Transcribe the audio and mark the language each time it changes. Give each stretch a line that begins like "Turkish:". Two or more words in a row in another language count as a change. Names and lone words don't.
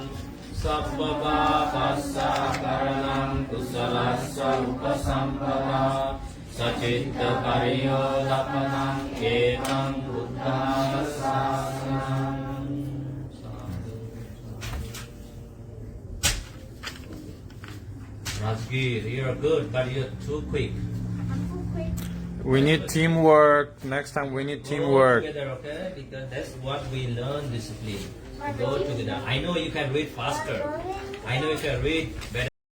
Pali: Sabba pavassa akaranam kusalassa upasampada Sacitta pariyodapanam etang buddhana sasanam.
English: Rajgir, you're good, but you're too quick. We need teamwork. Next time we need Go teamwork. together, okay? Because that's what we learn discipline. We go together. I know you can read faster. I know you can read better.